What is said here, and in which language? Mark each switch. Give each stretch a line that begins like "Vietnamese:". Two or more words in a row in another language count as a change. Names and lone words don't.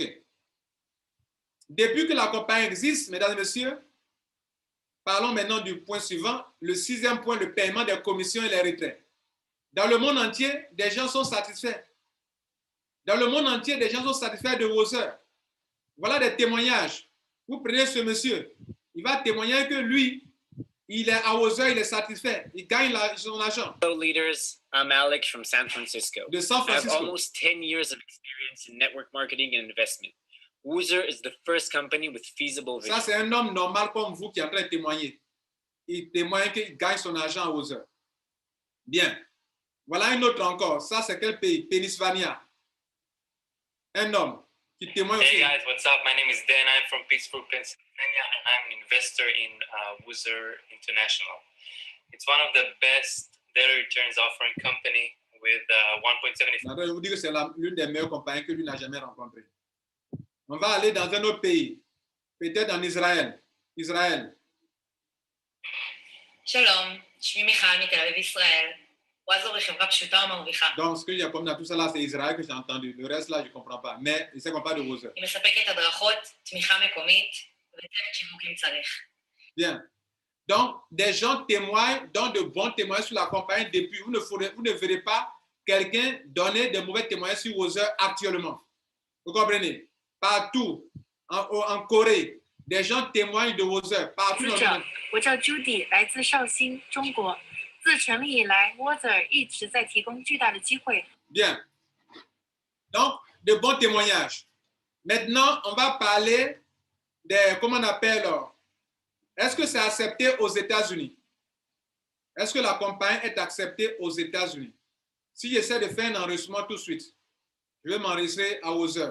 French: Depuis que la compagnie existe, mesdames et messieurs, parlons maintenant du point suivant, le 6e point, le paiement des commissions et les retraits. Dans le monde entier, des gens sont satisfaits. Dans le monde entier, des gens sont satisfaits de vos heures. Voilà des témoignages. Vous prenez ce monsieur, il va témoigner que lui, il est à vos heures, il est satisfait. Il gagne son argent.
English: Hello, leaders. I'm Alec from San Francisco.
French: De San
English: I have
French: Francisco.
English: almost 10 years of experience in network marketing and investment. Woozer is the first company with feasible
French: Ça,
English: vision.
French: c'est un homme normal comme vous qui est en train de témoigner. Il témoigne qu'il gagne son argent à vos heures. Bien. Voilà un autre encore. Ça, c'est quel pays? Pennsylvania. Un homme qui témoigne aussi.
English: Hey guys, what's up? My name is Dan. I'm from Pittsburgh, Pennsylvania, and I'm an investor in Woozer International. It's one of the best daily returns offering company with 1.75.
French: Je vous dis que c'est l'une des meilleures compagnies que lui n'a jamais rencontrées. On va aller dans un autre pays, peut-être en Israël. Israël.
Hebrew: שלום, שמי מיכל מתל אביב ישראל. וואזר היא חברה פשוטה ומרוויחה.
French: Donc, ce que j'ai comme dans tout ça là, c'est Israël que j'ai entendu. Le reste là, je ne comprends pas. Mais je sais qu'on parle de Woozer.
Hebrew: היא מספקת הדרכות, תמיכה מקומית וצוות שיווק אם צריך.
French: Bien. Donc, des gens témoignent, donnent de bons témoignages sur la compagnie depuis. Vous ne verrez pas quelqu'un donner de mauvais témoignages sur Woozer actuellement. Vous comprenez? Partout, en Corée, des gens témoignent de Woozer. Partout dans le monde.
Chinese: 我叫 Judy， 来自绍兴，中国。自成立以来 ，Woozer 一直在提供巨大的机会。
French: Bien. Donc, de bons témoignages. Maintenant, on va parler des, comment on appelle, est-ce que c'est accepté aux États-Unis? Est-ce que la compagnie est acceptée aux États-Unis? Si j'essaie de faire un enregistrement tout de suite, je vais m'enregistrer à Woozer.